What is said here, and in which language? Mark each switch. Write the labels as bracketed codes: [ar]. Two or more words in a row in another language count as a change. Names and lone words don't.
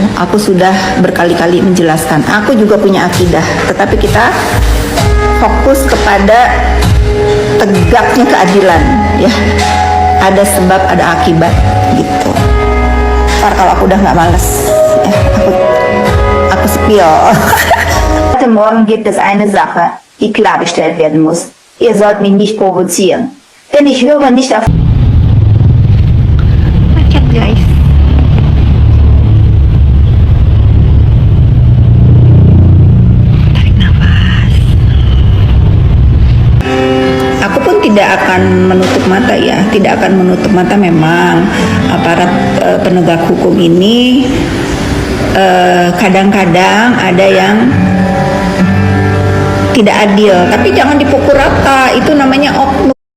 [id] Aku sudah berkali-kali menjelaskan, aku juga punya akidah, tetapi kita fokus kepada tegaknya keadilan ya. Ada sebab, ada akibat gitu. Ntar kalau aku udah nggak males ya, aku spill. [de] Heute Morgen gibt es eine Sache, die klargestellt werden muss. Ihr sollt mich nicht provozieren, denn ich höre nicht auf... [id] Macet guys. Tarik nafas. Aku pun tidak akan menutup mata ya, tidak akan menutup mata memang aparat penegak hukum ini kadang-kadang ada yang tidak adil, tapi jangan dipukul rata, itu namanya oknum.